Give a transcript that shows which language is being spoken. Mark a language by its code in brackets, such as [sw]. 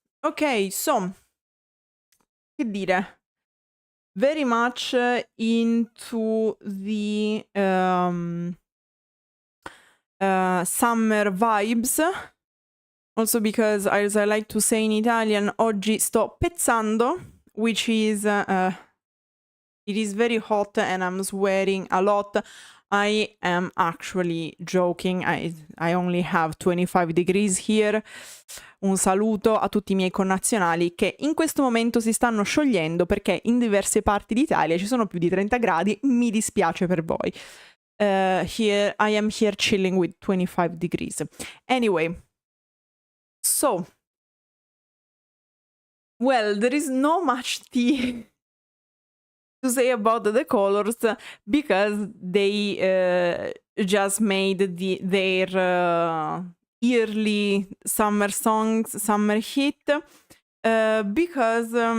[en] Ok, so, [it] che dire, [en] very much into the summer vibes, also because, as I like to say in Italian, [it] oggi sto pezzando, [en] which is, it is very hot and I'm sweating a lot. I am actually joking, I only have 25 degrees here. [it] Un saluto a tutti i miei connazionali che in questo momento si stanno sciogliendo perché in diverse parti d'Italia ci sono più di 30 gradi, mi dispiace per voi. [en] Here I am here chilling with 25 degrees. Anyway, so, well, there is not much tea to say about the Kolors because they just made their yearly summer songs, summer hit, because